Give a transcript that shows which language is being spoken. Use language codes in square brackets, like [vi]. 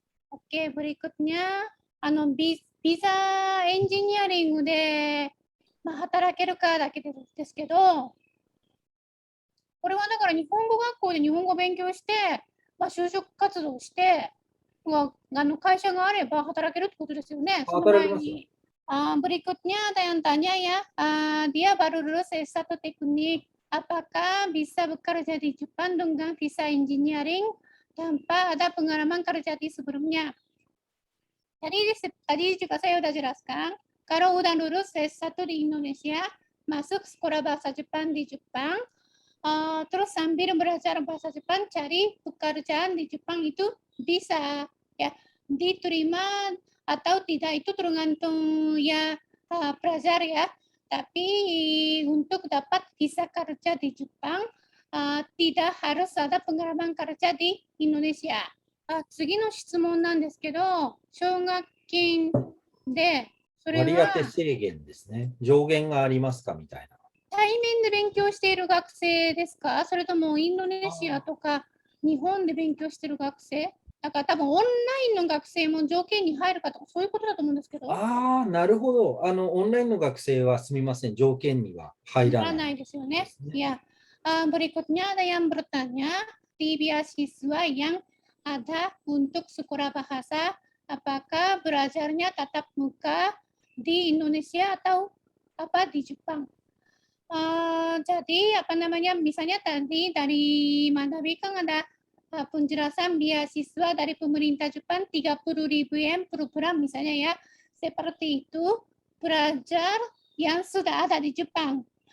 [id] Oke, berikutnya [ja] ビザエンジニアリングで、働けるかだけですけど、これはだから日本語学校で日本語を勉強して、就職活動して、会社があれば働けるってことですよね。その前に。 [id] berikutnya ada yang tanya ya, dia baru lulus S1 teknik, apakah bisa bekerja di Jepang dengan visa engineering tanpa ada pengalaman kerja di sebelumnya? Jadi tadi juga saya sudah jelaskan, kalau udah lulus S1 di Indonesia, masuk sekolah bahasa Jepang di Jepang, terus sambil belajar bahasa Jepang, cari pekerjaan di Jepang itu bisa ya diterima atau tidak itu tergantung ya pelajar ya. Tapi untuk dapat visa kerja di Jepang tidak harus ada pengalaman kerja di Indonesia. [ja] 次の質問なんですけど、奨学金でそれは割り当て制限ですね。上限がありますかみたいな。対面で勉強している学生ですか、それともインドネシアとか日本で勉強している学生、だから多分オンラインの学生も条件に入るかとかそういうことだと思うんですけど。なるほど。オンラインの学生はすみません、条件には入らないですよね。 [id] Ya, berikutnya ada yang bertanya, di beasiswa yang ada untuk sekolah bahasa, apakah belajarnya tatap muka di Indonesia atau apa di Jepang? Jadi apa namanya, misalnya tadi dari Mandabi kan ada penjelasan beasiswa dari pemerintah Jepang 30.000 yen per bulan misalnya ya, seperti itu pelajar yang sudah ada di Jepang.